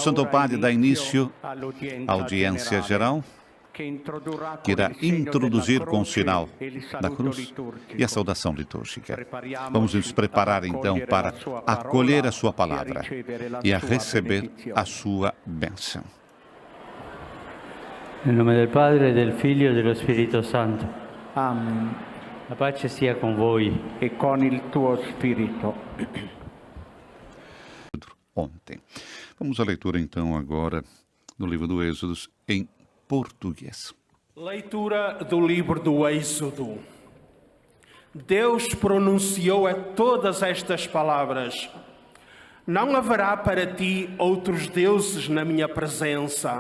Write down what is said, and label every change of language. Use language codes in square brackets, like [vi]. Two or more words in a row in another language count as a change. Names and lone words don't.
[pt] E o Santo Padre dá início à audiência geral que irá introduzir com o sinal da cruz e a saudação litúrgica. Vamos nos preparar então para acolher a sua palavra e a receber a sua bênção. Em nome do Padre, do Filho e do Espírito Santo. Amen. [it] A pace sia con voi. E con il tuo spirito. [pt] Ontem. Vamos à leitura então agora do livro do Êxodo em português. Leitura do livro do Êxodo. Deus pronunciou a todas estas palavras: não haverá para ti outros deuses na minha presença.